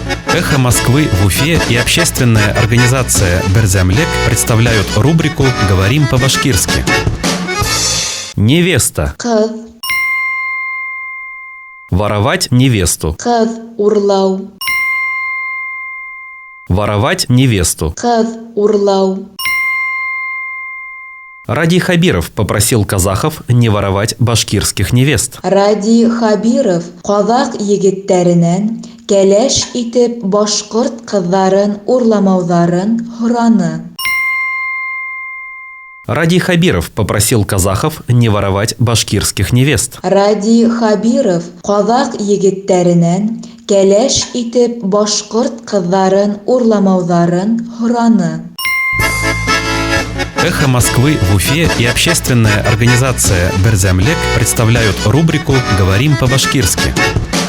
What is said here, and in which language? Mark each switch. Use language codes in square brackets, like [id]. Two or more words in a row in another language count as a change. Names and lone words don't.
[ru] «Эхо Москвы» в Уфе и общественная организация «Берзямлек» представляют рубрику «Говорим по-башкирски». Невеста. [ba] Кыз. [ru] Воровать невесту. [ba] Кыз урлау. [ru] Воровать невесту. [ba] Кыз урлау. [ru] Ради Хабиров попросил казахов не воровать башкирских невест. [ba] Ради Хабиров казак егеттеринен кәләш итеп башкорт кызларын урламауларын һораны. [ru] Ради Хабиров попросил казахов не воровать башкирских невест. [ba] Ради Хабиров казак егеттеринен кәләш итеп башкорт кызларын урламауларын һораны. [ru] «Эхо Москвы» в Уфе и общественная организация «Берзямлек» представляют рубрику «Говорим по-башкирски».